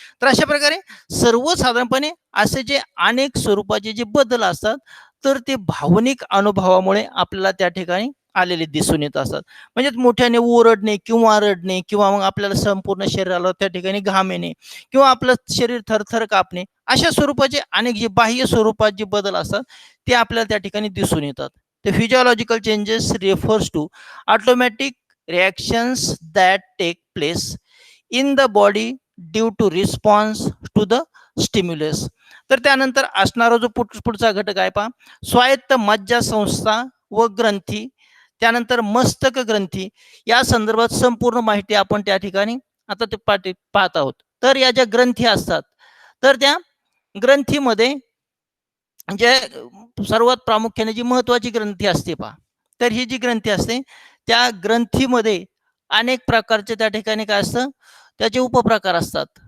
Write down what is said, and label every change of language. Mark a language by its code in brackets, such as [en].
[mr] तर अशा प्रकारे सर्वसाधारणपणे असे जे अनेक स्वरूपाचे जे बदल असतात तर ते भावनिक अनुभवामुळे आपल्याला त्या ठिकाणी आलेले दिसून येत असतात. म्हणजे मोठ्याने ओरडणे किंवा रडणे किंवा मग आपल्याला संपूर्ण शरीराला त्या ठिकाणी घाम येणे किंवा आपलं शरीर थरथर कापणे, अशा स्वरूपाचे अनेक जे बाह्य स्वरूपात जे बदल असतात ते आपल्याला त्या ठिकाणी दिसून येतात. [en] The physiological changes refers to automatic reactions that take place in the body due to response to the stimulus. [mr] तर त्यानंतर असणारा जो पुढचा घटक आहे पहा, स्वायत्त मज्जा संस्था व ग्रंथी, त्यानंतर मस्तक ग्रंथी या संदर्भात संपूर्ण माहिती आपण त्या ठिकाणी आता ते पाहत आहोत. तर या ज्या ग्रंथी असतात तर त्या ग्रंथीमध्ये जे सर्वात प्रामुख्याने जी महत्वाची ग्रंथी असते पहा, तर ही जी ग्रंथी असते त्या ग्रंथीमध्ये अनेक प्रकारचे त्या ठिकाणी काय असतं त्याचे उपप्रकार असतात.